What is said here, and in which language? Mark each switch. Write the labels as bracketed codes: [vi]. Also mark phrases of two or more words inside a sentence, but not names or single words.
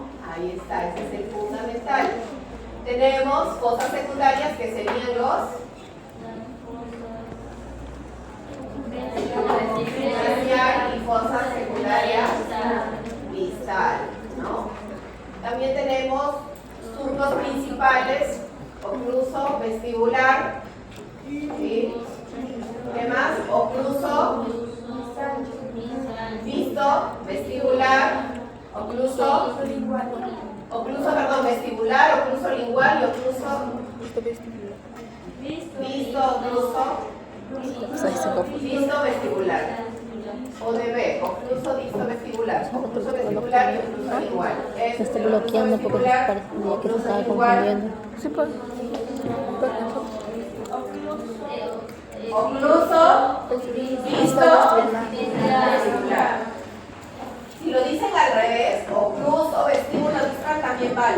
[es] Ahí está, ese es el fundamental. Tenemos fosas secundarias que serían los mesial y fosas secundarias distal, ¿no? También tenemos surcos principales, ocluso vestibular, ¿sí? ¿Qué más? Ocluso visto vestibular, ocluso vestibular, ocluso lingual y ocluso visto, ocluso Pues ahí se confunde. Disto vestibular. O de B, ocluso disto vestibular. Ocluso vestibular y ocluso lingual. Se está bloqueando porque parecía que se estaba confundiendo. Sí, pues. Ocluso, disto, vestibular. Si lo dicen al revés, ocluso, vestíbulo distal también vale.